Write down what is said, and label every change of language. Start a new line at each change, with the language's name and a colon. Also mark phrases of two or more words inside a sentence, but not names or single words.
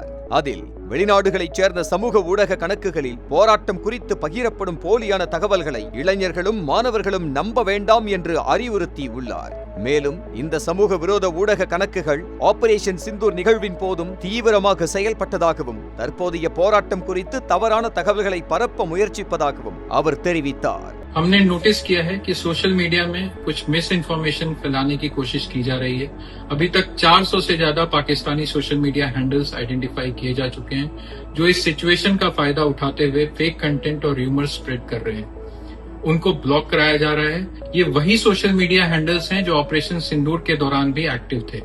Tamil: அதில் வெளிநாடுகளைச் சேர்ந்த சமூக ஊடக கணக்குகளில் போராட்டம் குறித்து பகிரப்படும் போலியான தகவல்களை இளைஞர்களும் மாணவர்களும் நம்ப வேண்டாம் என்று அறிவுறுத்தி உள்ளார். மேலும் இந்த சமூக விரோத ஊடக கணக்குகள் ஆபரேஷன் சிந்தூர் நிகழ்வின் போதும் தீவிரமாக செயல்பட்டதாகவும் தற்போதைய போராட்டம் குறித்து தவறான தகவல்களை பரப்ப முயற்சிப்பதாகவும் அவர் தெரிவித்தார்.
Hindi: हमने नोटिस किया है कि
English: social media
Hindi: में कुछ
English: misinformation
Hindi: फैलाने की कोशिश की जा रही है। अभी तक 400 से ज्यादा पाकिस्तानी
English: social media handles identify
Hindi: किए जा चुके हैं जो इस सिचुएशन का फायदा उठाते हुए
English: fake content
Hindi: और
English: rumours spread
Hindi: कर रहे हैं। उनको ब्लॉक कराया जा रहा है। ये वही
English: social media handles
Hindi: हैं जो ऑपरेशन सिंदूर के दौरान भी एक्टिव थे।